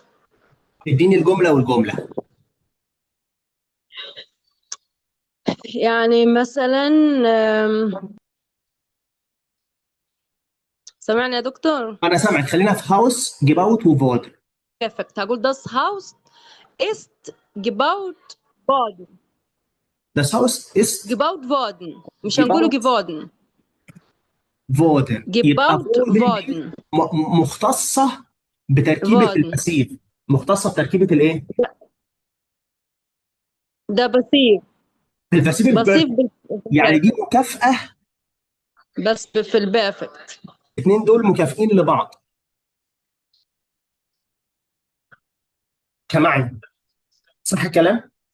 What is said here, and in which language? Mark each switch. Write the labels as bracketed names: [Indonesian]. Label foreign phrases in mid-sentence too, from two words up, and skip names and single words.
[Arabic] اديني الجمله والجمله. يعني مثلا سمعني يا دكتور؟ انا سامعك، خلينا في [German] Haus gebaut worden. [Arabic] بيرفكت هقول [German] das Haus ist gebaut worden. Das Haus ist gebaut worden، [Arabic] مش هنقوله [German] gebaut geworden. worden. يبقى gebaut worden دي worden. [Arabic] مختصه بتركيبه [German] worden [Arabic] الباسيف، مختصه بتركيبه الايه؟ ده باسيف. الباسيف باسيف يعني دي مكافاه. بس في البيرفكت. الاثنين دول مكافئين لبعض كمعنى، صح الكلام؟